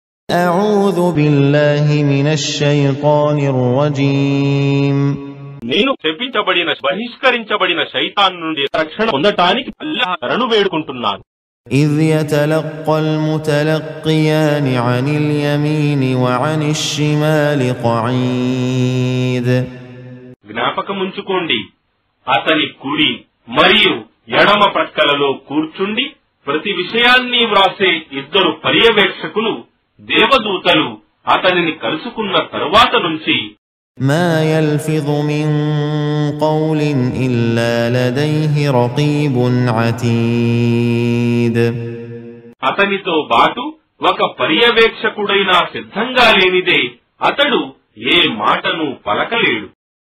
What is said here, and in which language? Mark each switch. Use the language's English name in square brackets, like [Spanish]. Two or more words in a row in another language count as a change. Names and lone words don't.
[Arabic] أعوذ بالله من الشيطان الرجيم [Telugu] నేను శపించబడిన బహిష్కరించబడిన శైతాన్ నుండి రక్షణ పొందటానికి అల్లాహ్ శరణు వేడుకుంటున్నాను. [Arabic] إذ يتلقى المتلقيان عن اليمين وعن الشمال قعيد [Telugu] జ్ఞాపకముంచుకోండి, అతని కుడి మరియు ఎడమ ప్రక్కలలో కూర్చుండి ప్రతి విషయాన్ని వ్రాసే ఇద్దరు పర్యవేక్షకులు దేవదూతలు అతనిని కలుసుకున్న తరువాత నుంచి [Arabic] ما يلفظ من قول إلا لديه رقيب عتيد [Telugu] అతనితో బాటు ఒక పర్యవేక్షకుడైనా సిద్ధంగా లేనిదే అతడు ఏ మాటను పలకలేడు.